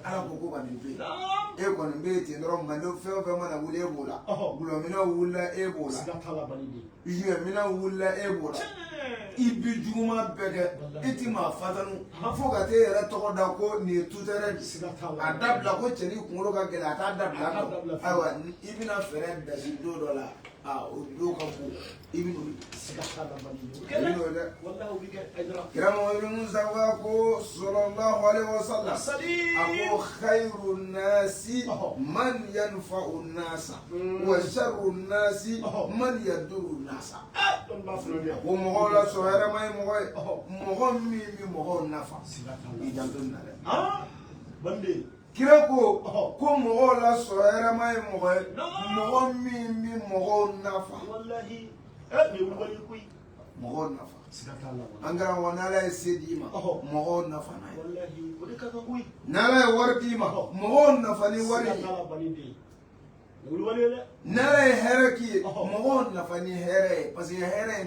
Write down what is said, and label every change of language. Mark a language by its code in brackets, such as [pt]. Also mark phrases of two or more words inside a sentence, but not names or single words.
[bm] ala ko ka nin to yen e kɔni bɛ yen ten dɔrɔn mandenw fɛn o fɛn mana wuli e b'o la gulɔminɛw wulila e b'o la juguminɛw wulila e b'o la ibi juma bɛɛ kɛ i ti maa fatanu fo ka t'e yɛrɛ tɔgɔ da ko nin ye tutɛrɛ a dabila ko cɛni kunkolo ka gɛlɛn a t'a dabila ayiwa i bɛna fɛɛrɛ dasi don dɔ la o don ka bon i bɛ n'o kira Muhamadu Mustafa ko [ar] صلى الله عليه وسلم [bm] a ko [ar] خير الناس من ينفع الناس وشر الناس من يضر الناس [bm] ko mɔgɔw la sɔrɔ hɛrɛma ye mɔgɔ ye mɔgɔ min bɛ mɔgɔw nafa i janto nin na dɛ kira ko mɔgɔw la sɔrɔ hɛrɛma ye mɔgɔ ye mɔgɔ min bɛ mɔgɔw nafa mɔgɔw nafa an kɛra wa n'ala ye se d'i ma mɔgɔw nafa n'a ye n'ala ye wari d'i ma mɔgɔw nafa ni wari ye n'ala ye hɛrɛ k'i ye mɔgɔw nafa ni hɛrɛ ye [fr] parce que [bm] hɛrɛ in